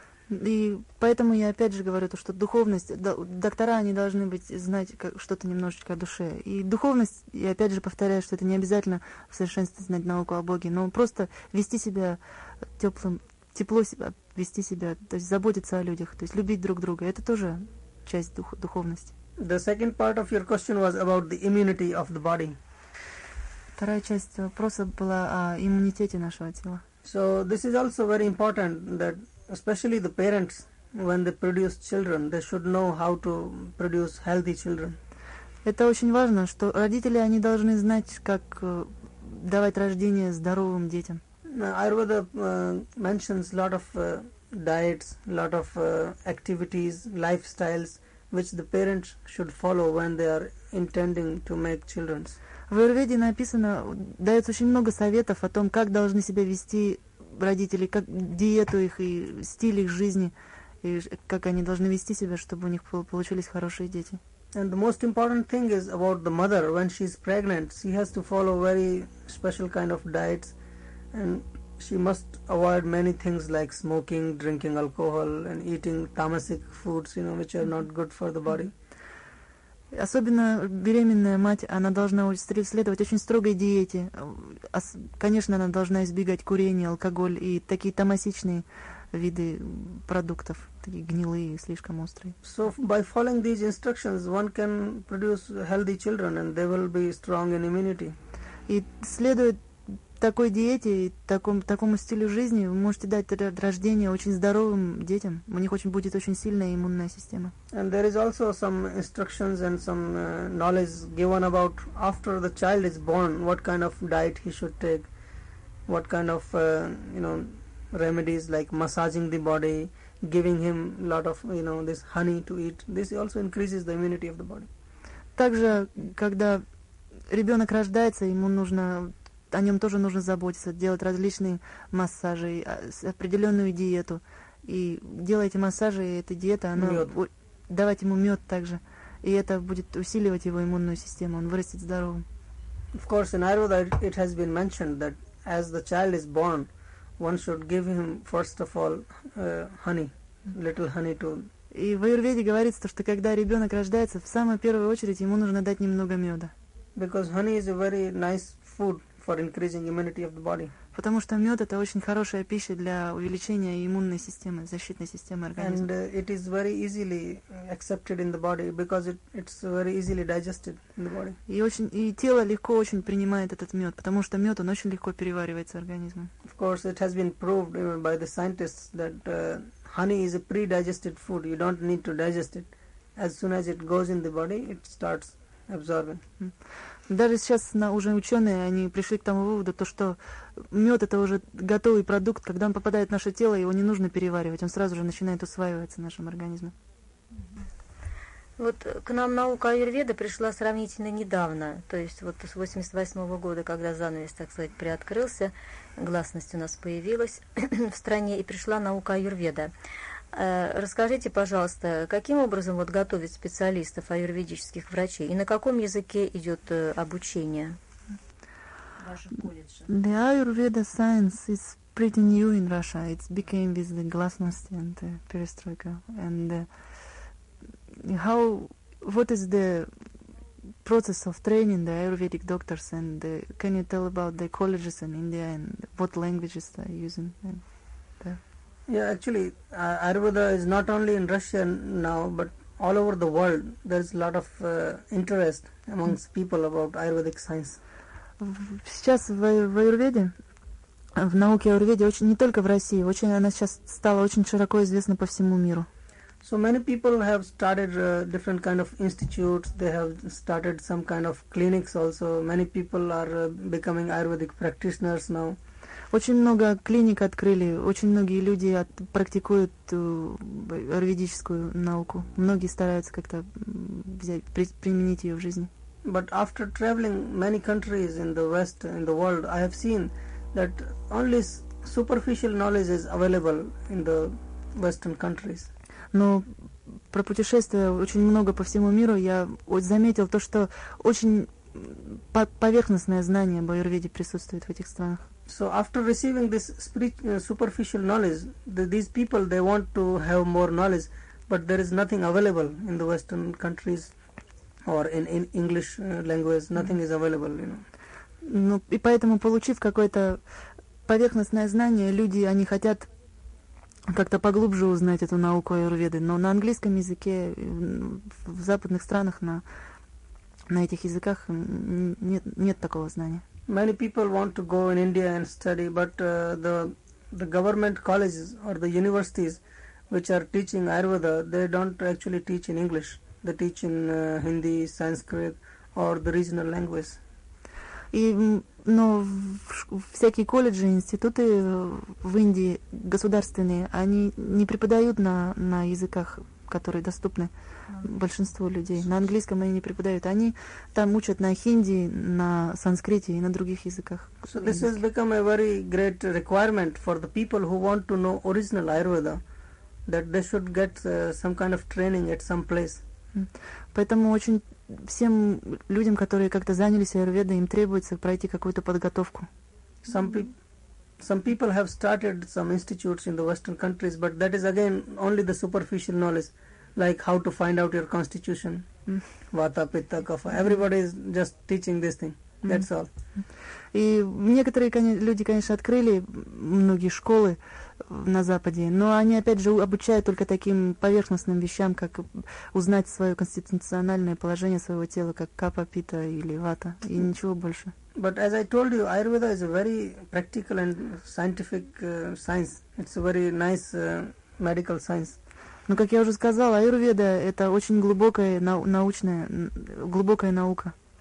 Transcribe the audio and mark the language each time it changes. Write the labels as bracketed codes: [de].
[ru] И поэтому я опять же говорю то, что духовность, доктора, они должны быть, знать как, что-то немножечко о душе. И духовность, я опять же повторяю, что это не обязательно в совершенстве знать науку о Боге, но просто вести себя теплым, тепло себя, вести себя, то есть заботиться о людях, то есть любить друг друга. Это тоже часть духовности. [en] The second part of your question was about the immunity of the body. [ru] Вторая часть вопроса была о иммунитете нашего тела. [en] So this is also very important that especially the parents, when they produce children, they should know how to produce healthy children. [ru] Это очень важно, что родители, они должны знать, как давать рождение здоровым детям. [en] Ayurveda mentions lot of diets, lot of activities, lifestyles, which the parents should follow when they are intending to make children. [ru] В Айурведе написано, дается очень много советов о том, как должны себя вести родители, как диету их и стиль их жизни, и как они должны вести себя, чтобы у них получились хорошие дети. [en] And the most important thing is about the mother, when she's pregnant, she has to follow very special kind of diets, and she must avoid many things like smoking, drinking alcohol, and eating tamasic foods, you know, which are not good for the body. [ru] Особенно беременная мать, она должна следовать очень строгой диете. Конечно, она должна избегать курения, алкоголь и такие тамасичные виды продуктов, такие гнилые, слишком острые. [en] So by following these instructions, one can produce healthy children, and they will be strong in immunity. [ru] И следуя такой диете, такому стилю жизни, вы можете дать рождение очень здоровым детям. У них очень будет очень сильная иммунная система. [en] And there is also some instructions and some knowledge given about after the child is born, what kind of diet he should take, what kind of you know, remedies like massaging the body, giving him lot of, you know, this honey to eat. This also increases the immunity of the body. [ru] Также, когда ребенок рождается, ему нужно, о нем тоже нужно заботиться, делать различные массажи, определенную диету. И делая эти массажи, и эта диета, она давать ему мед также. И это будет усиливать его иммунную систему, он вырастет здоровым. [en] Of course, in Ayurveda it has been mentioned that as the child is born, one should give him first of all honey, little honey to. [ru] И в Айурведе говорится, что когда ребенок рождается, в самую первую очередь ему нужно дать немного меда. [en] Because honey is a very nice food for increasing immunity of the body. [ru] Потому что мед — это очень хорошая пища для увеличения иммунной системы, защитной системы организма. [en] And it is very easily accepted in the body because it's very easily digested in the body. [ru] И тело легко очень принимает этот мед, потому что мед, он очень легко переваривается организмом. [en] Of course, it has been proved even by the scientists that honey is a pre-digested food. You don't need to digest it. As soon as it goes in the body, it starts absorbing. [ru] Даже сейчас уже ученые, они пришли к тому выводу, то что мед — это уже готовый продукт, когда он попадает в наше тело, его не нужно переваривать, он сразу же начинает усваиваться нашим организмом. Вот к нам наука Аюрведа пришла сравнительно недавно, то есть вот с 88 года, когда занавес, так сказать, приоткрылся, гласность у нас появилась в стране, и пришла наука Аюрведа. Расскажите, пожалуйста, каким образом вот готовят специалистов аюрведических врачей и на каком языке идет обучение? Ваших колледжах. [en] The Ayurveda Science is pretty new in Russia. It became with the glasnost and the perestroika. And what is the process of training the Ayurvedic doctors? And can you tell about the colleges in India and what languages they're using there? Yeah, actually, Ayurveda is not only in Russia now, but all over the world. There's a lot of interest amongst people about Ayurvedic science. [ru] Сейчас в Аюрведе, в науке Аюрведе, очень, не только в России, очень, она сейчас стала очень широко известна по всему миру. [en] So many people have started different kind of institutes, they have started some kind of clinics also. Many people are becoming Ayurvedic practitioners now. [ru] Очень много клиник открыли, очень многие люди практикуют аюрведическую науку. Многие стараются как-то применить ее в жизни. [en] But after traveling many countries in the West, in the world, I have seen that only superficial knowledge is available in the Western countries. [ru] Но про путешествия очень много по всему миру, я заметил то, что очень поверхностное знание об аюрведе присутствует в этих странах. [en] So after receiving this superficial knowledge, these people, they want to have more knowledge, but there is nothing available in the Western countries. Or in English language, nothing is available, you know. [ru] Ну, и поэтому, получив какое-то поверхностное знание, люди, они хотят как-то поглубже узнать эту науку аюрведы, но на английском языке, в западных странах, на этих языках нет такого знания. [en] Many people want to go in India and study, but the government colleges or the universities which are teaching Ayurveda, they don't actually teach in English. They teach in Hindi, Sanskrit, or the regional language. [ru] И, но всякие колледжи, институты в Индии государственные, они не преподают на языках, которые доступны большинству людей. На английском они не преподают. Они там учат на хинди, на санскрите и на других языках. [en] So this has become a very great requirement for the people who want to know original Ayurveda, that they should get some kind of training at some place. [ru] Поэтому очень всем людям, которые как-то занялись аюрведой, им требуется пройти какую-то подготовку. [en] Some people have started some institutes in the Western countries, but that is again only the superficial knowledge, like how to find out your constitution, vata, pitta, kapha. Everybody is just teaching this thing. That's all. [ru] И некоторые люди, конечно, открыли многие школы на Западе, но они, опять же, обучают только таким поверхностным вещам, как узнать свое конституциональное положение своего тела, как капа, пита или вата, и ничего больше. [en] But as I told you, Ayurveda is a very practical and scientific science. It's a very nice medical science. [ru] Но, как я уже сказал, Аюрведа — это очень глубокая научная, глубокая наука.